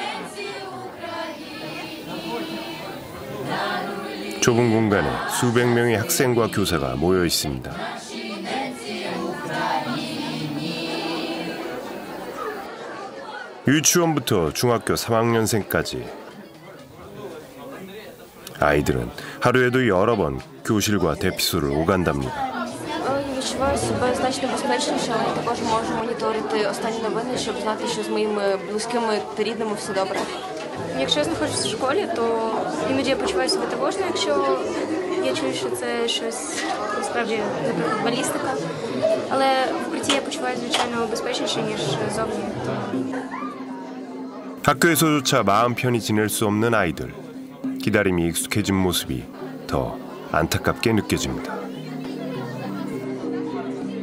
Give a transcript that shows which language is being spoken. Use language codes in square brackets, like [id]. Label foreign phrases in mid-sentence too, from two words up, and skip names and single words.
[ko] 좁은 공간에 수백 명의 학생과 교사가 모여 있습니다. 유치원부터 중학교 3학년생까지 아이들은 하루에도 여러 번 교실과 대피소를 오간답니다. [uk] Відчуваю себе значно безпечніше, але також можу моніторити останні новини, щоб знати, що з моїми близькими та рідними все добре. Якщо я знаходжуся в школі, то іноді я почуваю себе тривожно, якщо я чую, що це щось насправді, наприклад, балістика. Але в укритті я почуваю, звичайно, безпечніше, ніж зовні. [ko] 학교에서조차 마음 편히 지낼 수 없는 아이들. 기다림이 익숙해진 모습이 더 안타깝게 느껴집니다.